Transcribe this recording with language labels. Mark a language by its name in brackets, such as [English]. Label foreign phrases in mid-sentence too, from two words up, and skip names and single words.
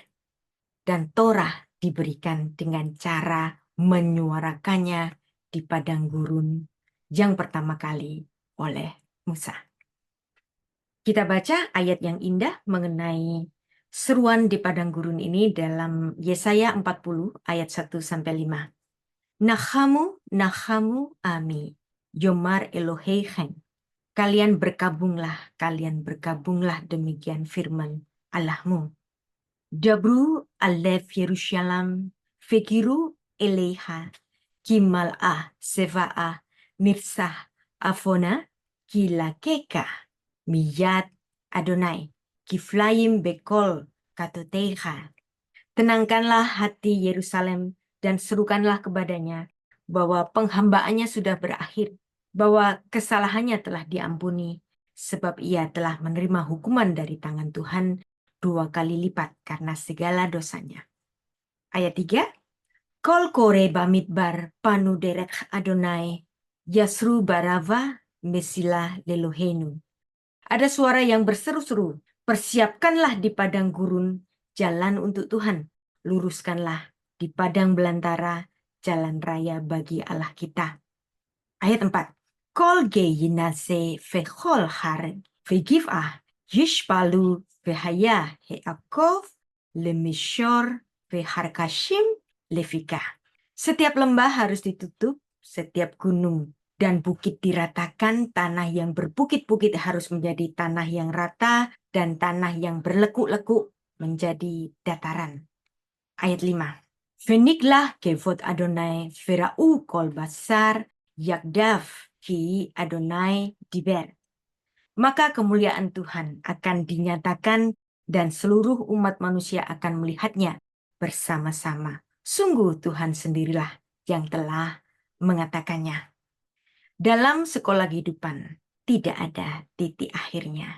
[Indonesian] Dan Torah diberikan dengan cara menyuarakannya di padang gurun yang pertama kali oleh Musa. Kita baca ayat yang indah mengenai seruan di padang gurun ini dalam Yesaya 40 ayat 1-5. [Hebrew] נחמו, נחמו עמי, יאמר אלהיכם. [Indonesian] Kalian berkabunglah demikian firman Allahmu. [Hebrew] דברו על לב ירושלים, וקראו אליה, כי מלאה צבאה, נרצה עונה, כי לקחה, מיד אדני, כפלים בכל חטאתיה. [Indonesian] Tenangkanlah hati Yerusalem dan serukanlah kepadanya bahwa penghambaannya sudah berakhir, bahwa kesalahannya telah diampuni, sebab ia telah menerima hukuman dari tangan Tuhan 2 kali lipat karena segala dosanya. Ayat 3, [Hebrew] קול קורא במדבר פנו דרך אדני, ישרו בערבה מסלה לאלהינו. [Indonesian] Ada suara yang berseru-seru, persiapkanlah di padang gurun jalan untuk Tuhan, luruskanlah di padang belantara jalan raya bagi Allah kita. Ayat 4. [Hebrew] כל גיא ינשא וכל הר וגבעה ישפלו והיה העקב למישור והרכסים לבקעה. [Indonesian] Setiap lembah harus ditutup, setiap gunung dan bukit diratakan, tanah yang berbukit-bukit harus menjadi tanah yang rata, dan tanah yang berlekuk-lekuk menjadi dataran. Ayat 5. [Hebrew] ונגלה כבוד אדני וראו כל בשר יחדו כי אדני דבר. [Indonesian] Maka kemuliaan Tuhan akan dinyatakan dan seluruh umat manusia akan melihatnya bersama-sama. Sungguh Tuhan sendirilah yang telah mengatakannya. Dalam sekolah kehidupan, tidak ada titik akhirnya.